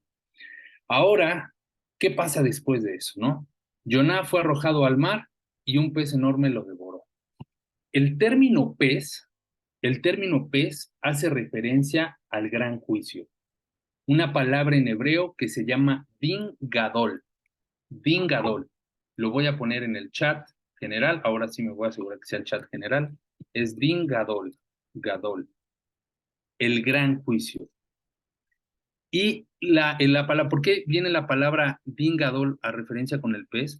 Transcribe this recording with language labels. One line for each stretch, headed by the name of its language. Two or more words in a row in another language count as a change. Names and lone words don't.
Spanish: Ahora, ¿qué pasa después de eso, no? Jonás fue arrojado al mar y un pez enorme lo devoró. El término pez, el término pez hace referencia al gran juicio, una palabra en hebreo que se llama
Hebrew: דין גדול. דין גדול.
Spanish: Lo voy a poner en el chat general. Ahora sí me voy a asegurar que sea el chat general.
Hebrew: Es דין גדול. גדול.
Spanish: El gran juicio. Y la palabra, ¿por qué viene la palabra
Hebrew: Din Gadol
Spanish: a referencia con el pez?